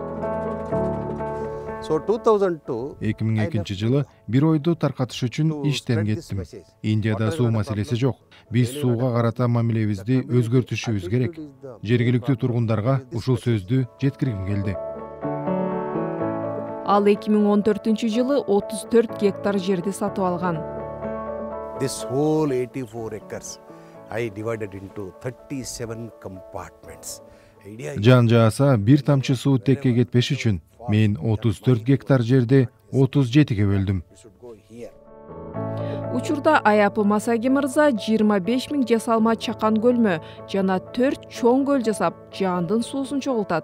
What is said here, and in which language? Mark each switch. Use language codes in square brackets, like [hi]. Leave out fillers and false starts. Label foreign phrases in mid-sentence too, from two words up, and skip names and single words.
[ky] 2002 жылы бир ойду таркатыш үчүн иштен кеттим. Индияда суу маселеси жок. Биз сууга карата мамилебизди өзгөртүшүбүз керек. Жергиликтүү тургундарга ушул сөздү жеткиргим келди. Ал 2014 жылы 34 гектар жерди сатып алган. [en] This whole 84 acres I divided into 37 compartments. [ky] Жан жааса бир тамчы суу текке кетпеш үчүн мен 34 гектар жерди 37ге бөлдүм. Учурда Аяпа Масаги мырза 25 000 жасалма чакан көлмө жана 4 чоң көл жасап, жаандын суусун чогултат.